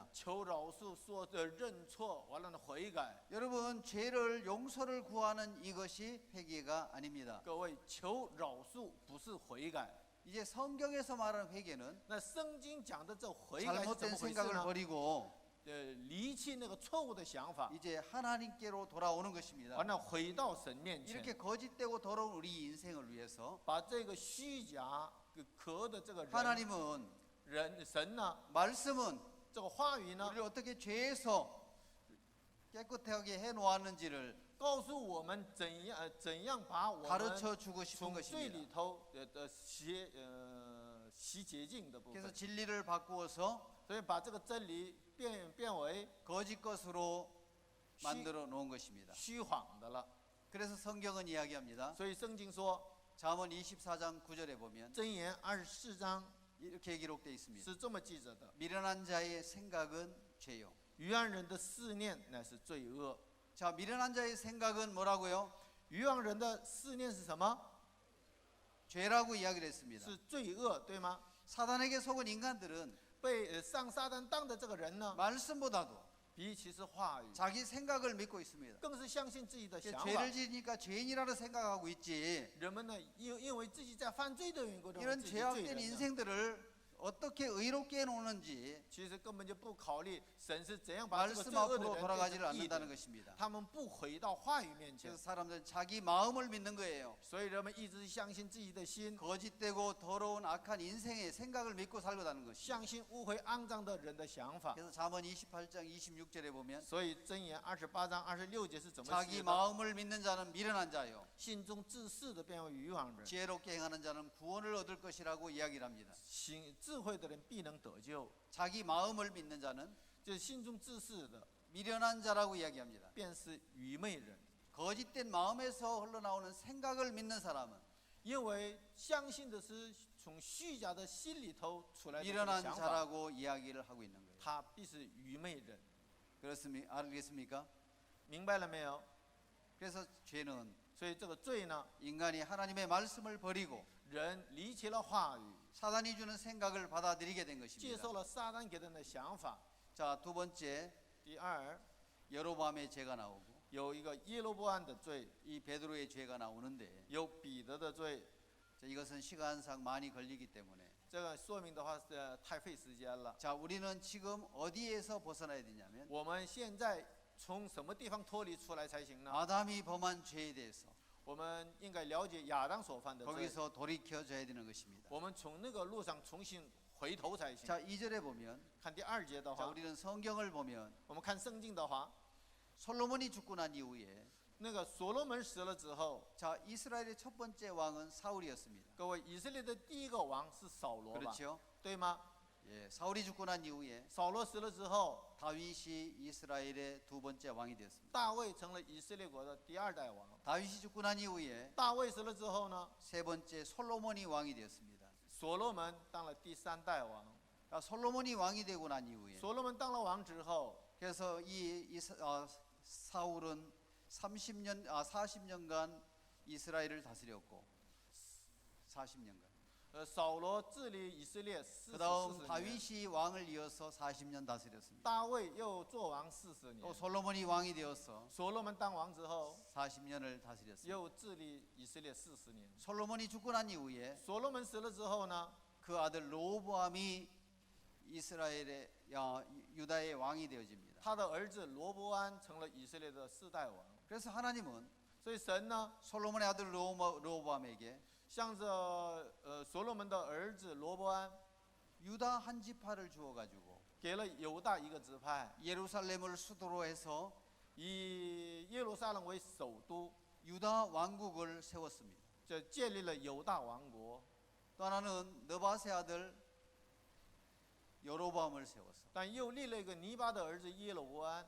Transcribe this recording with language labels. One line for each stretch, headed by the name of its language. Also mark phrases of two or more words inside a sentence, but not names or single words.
Chinese: 求饶恕，说的认错，完了呢悔改。
Korean: 여러분, 죄를 용서를 구하는 이것이 회개가 아닙니다.
Chinese: 各位，求饶恕不是悔改。
Korean: 이제 성경에서 말하는 회개는
Chinese: 那圣经讲的这悔改是怎
Korean: 잘못된
Chinese: 么回事
Korean: 생각을
Chinese: 呢？
Korean: 버리고
Chinese: 离弃那个错误的想法，
Korean: 이제 하나님께로 돌아오는 것입니다.
Chinese: 完了回到神面前，
Korean: 이렇게 거짓되고 더러운 우리 인생을 위해서
Chinese: 把这个虚假、可恶的这个人
Korean: 하나님은
Chinese: 神呢，
Korean: 말씀은
Chinese: 这个话语呢，
Korean: 우리를 어떻게 죄에서 깨끗하게 해놓았는지를
Chinese: 告诉我们怎样把我们
Korean: 가르쳐 주고 싶은
Chinese: 从罪
Korean: 것입니다.
Chinese: 里头的洗洁净的部
Korean: 그래서
Chinese: 分，
Korean: 진리를 바꾸어서
Chinese: 所以把这个真理变为
Korean: 거짓 것으로 만들어 놓은 것입니다.
Chinese: 虚谎的了。
Korean: 그래서 성경은 이야기합니다.
Chinese: 所以圣经说，
Korean: 잠언 24장 9절에 보면
Chinese: 箴言24章
Korean: 이렇게 기록되어 있습니다.
Chinese: 是这么记着的：
Korean: 미련한 자의 생각은 죄요.
Chinese: 愚妄人的思念乃是罪恶。
Korean: 자, 미련한 자의 생각은 뭐라고요?
Chinese: 愚妄人的思念是什么？
Korean: 죄라고 이야기를 했습니다.
Chinese: 是罪恶，对吗？
Korean: 사단에게 속은 인간들은
Chinese: 被上撒旦当的这个人呢，
Korean: 말씀보다도
Chinese: 比起是话语，
Korean: 자기 생각을 믿고 있습니다.
Chinese: 更是相信自己的想法
Korean: 죄를 。 지으니까 죄인이라고 생각하고 있지.
Chinese: 人们呢，因为自己在犯罪的缘故，认为
Korean: 이런
Chinese: 自己是罪
Korean: 죄악된
Chinese: 人呢，
Korean: 인생들을 어떻게 의롭게 해놓는지
Chinese: 其实根本就不考虑神是怎样把这个罪
Korean: 말씀
Chinese: 恶的
Korean: 앞으로
Chinese: 人
Korean: 돌아가지를
Chinese: 变成义
Korean: 않는다는
Chinese: 的。
Korean: 것입니다.
Chinese: 他们不回到话语面前
Korean: 그래서 ， 사람들은 자기 마음을 믿는 거예요.
Chinese: 所以人们一直相信自己的心，
Korean: 거짓되고 더러운 악한 인생의 생각을 믿고 살고다는 것입니다.
Chinese: 相信污秽肮脏的人的想法。
Korean: 그래서 잠언 28장 26절에 보면
Chinese: 所以箴言28章26节是怎么
Korean: 자기
Chinese: 写的？
Korean: 마음을 믿는 자는 미련한 자요.
Chinese: 心中自私的变为愚妄人，
Korean: 지혜롭게 행하는 자는 구원을 얻을 것이라고 이야기를 합니다.
Chinese: 心智慧的人必能得救。
Korean: 자기 마음을 믿는 자는
Chinese: 就是心中自私的，
Korean: 미련한 자라고 이야기합니다.
Chinese: 便是愚昧人。
Korean: 거짓된 마음에서 흘러나오는 생각을 믿는 사람은
Chinese: 因为相信的是从虚假的心里头出来的这个
Korean: 미련한
Chinese: 想法，
Korean: 자라고 이야기를 하고 있는 거예요.
Chinese: 他必是愚昧人。
Korean: 그렇습니까? 알겠습니까?
Chinese: 明白了没有？
Korean: 그래서 죄는
Chinese: 所以这个罪呢，
Korean: 인간이 하나님의 말씀을 버리고
Chinese: 人离弃了话语，
Korean: 사단이 주는 생각을 받아들이게 된
Chinese: 接
Korean: 것입니다.
Chinese: 受了撒旦给人的想法。
Korean: 자, 두 번째,
Chinese: 第二，
Korean: 여로보암의 죄가 나오고
Chinese: 有一个耶罗波安的罪，
Korean: 이 베드로의 죄가 나오는데
Chinese: 有彼得的罪。
Korean: 자, 이것은 시간상 많이 걸리기 때문에
Chinese: 这个说明的话是太费时间了。
Korean: 자, 우리는 지금 어디에서 벗어나야 되냐면
Chinese: 我们现在从什么地方脱离出来才行呢？
Korean: 아담이 범한 죄에 대해서
Chinese: 我们应该了解亚当所犯的罪，
Korean: 거기서 돌이켜져야 되는 것입니다.
Chinese: 我们从那个路上重新回头才行。
Korean: 자, 2절에 보면
Chinese: 看第二节的
Korean: 자,
Chinese: 话，
Korean: 우리는 성경을 보면
Chinese: 我们看圣经的话，
Korean: 솔로몬이 죽고 난 이후에
Chinese: 那个所罗门死了之后，
Korean: 자, 이스라엘의 첫 번째 왕은 사울이었습니다.
Chinese: 各位，以色列的第一个王是扫罗吧？
Korean: 그렇죠?
Chinese: 对吗？
Korean: 예, 사울이 죽고 난 이후에
Chinese: 扫罗死了之后，
Korean: 다윗이 이스라엘의 두 번째 왕이 되었습니다.
Chinese: 大卫成了以色列国的第二代王。
Korean: 다윗이 죽고 난 이후에
Chinese: 大卫死了之后呢，
Korean: 세 번째 솔로몬이 왕이 되었습니다.
Chinese: 所罗门当了第三代王。
Korean: 솔로몬이 왕이 되고 난 이후에
Chinese: 所罗门当了王之后，
Korean: 그래서 사울은 40년간 이스라엘을 다스렸고 40년간.
Chinese: 扫罗治理以色列
Korean: 그다음
Chinese: 40年，
Korean: 다윗이 왕을 이어서 40년 다스렸습니다.
Chinese: 大卫又做王40
Korean: 또
Chinese: 年。
Korean: 솔로몬이 왕이 되어서
Chinese: 所罗门当王之后，
Korean: 40년을 다스렸습니다.
Chinese: 又治理以色列40年。
Korean: 솔로몬이 죽고 난 이후에
Chinese: 所罗门死了之后呢，
Korean: 그 아들 로보암이 이스라엘의 유다의 왕이 되어집니다.
Chinese: 他的儿子罗伯安成了以色列的4代王。
Korean: 그래서 하나님은
Chinese: 所以神呢，
Korean: 솔로몬의 아들 로보암에게
Chinese: 向着所罗门的儿子罗伯安，
Korean: 유다 한 지파를 주어가지고
Chinese: 给了犹大一个支派，
Korean: 예루살렘을 수도로 해서
Chinese: 以耶路撒冷为首都，
Korean: 유다 왕국을 세웠습니다.
Chinese: 就建立了犹大王国。
Korean: 또 하나는 느바세 아들 여로보암을 세웠어.
Chinese: 但又立了一个尼巴的儿子耶罗伯安，